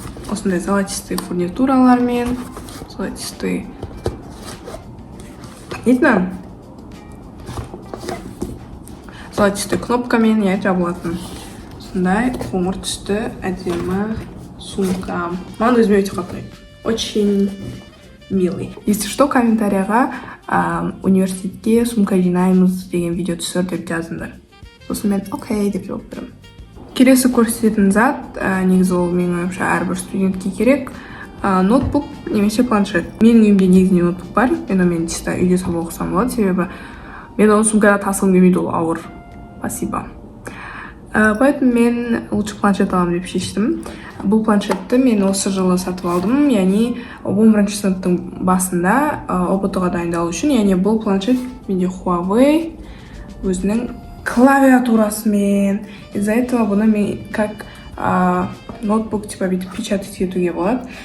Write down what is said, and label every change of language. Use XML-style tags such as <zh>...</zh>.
<kk>Осындай золотистый фурнитуралармен, золотистый золотистый кнопкамен жабылатын. Осындай қоңыр түсті әдемі сумка. Маған өзіме өте қатты ұнайды.</kk> <ru>Очень милый. Если что,</ru> <kk>комментарияға университетке сумка жинаймыз деген видео түсір деп жазыңдар. Сосын мен окей деп жауап беремін. Келесі көрсететін зат, негізі ол менің ойымша әрбір студентке керек, ноутбук немесе планшет. Менің үйімде негізінде ноутбук бар, мен онымен чисто үйде сабақ оқысам болады, себебі мен оны сумкада тасығым келмейді, ол ауыр.</kk> <ru>Спасибо.</ru> <kk>Поэтому мен лучше планшет аламын деп шештім. Бұл планшетті мен осы жылы сатып алдым, яғни 11-ші сыныптың басында ОБТ-ға дайындалу үшін. Яғни бұл планшет менде Huawei өзінің клавиатурасымен.</kk> <ru>Из-за этого</ru> <kk>бұны мен</kk> <ru>как ноутбук типа</ru> <kk>бүйтіп печатать етуге болады.</kk>